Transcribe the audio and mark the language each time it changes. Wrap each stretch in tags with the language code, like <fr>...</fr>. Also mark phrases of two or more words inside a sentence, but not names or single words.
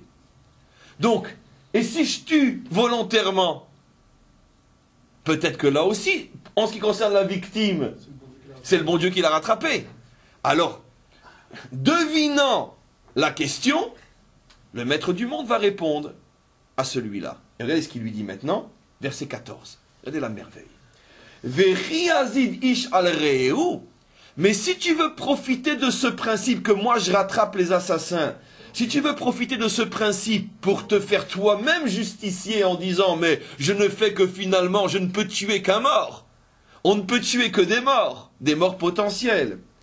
<fr>Donc, et si je tue volontairement, peut-être que là aussi, en ce qui concerne la victime, c'est le bon Dieu qui l'a rattrapé. Alors, devinant la question, le maître du monde va répondre à celui-là. Et regardez ce qu'il lui dit maintenant, verset 14. Regardez la merveille.</fr> <he>וכי יזיד איש על רעהו.</he> <fr>Mais si tu veux profiter de ce principe que moi je rattrape les assassins, si tu veux profiter de ce principe pour te faire toi-même justicier en disant mais je ne fais que finalement je ne peux tuer qu'un mort. On ne peut tuer que des morts potentiels.</fr>